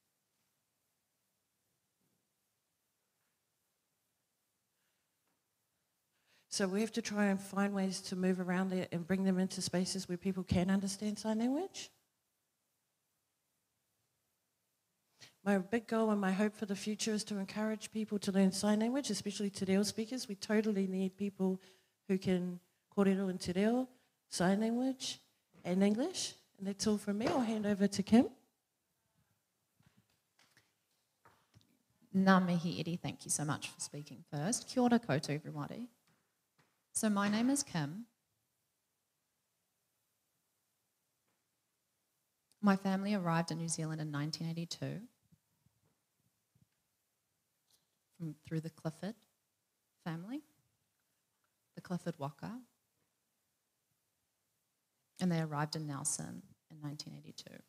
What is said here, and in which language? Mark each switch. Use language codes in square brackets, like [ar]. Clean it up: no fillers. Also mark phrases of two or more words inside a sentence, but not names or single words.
[en] So we have to try and find ways to move around there and bring them into spaces where people can understand sign language. My big goal and my hope for the future is to encourage people to learn sign language, especially te reo speakers. We totally need people who can kōrero and te reo, sign language and English. And that's all from me. I'll hand over to Kim. [mi] Ngā mihi iri, [en] thank you so much for speaking first. [mi] Kia ora koutou, [en] everybody. So my name is Kim. My family arrived in New Zealand in 1982 through the Clifford family, the Clifford Waka, and they arrived in Nelson in 1982.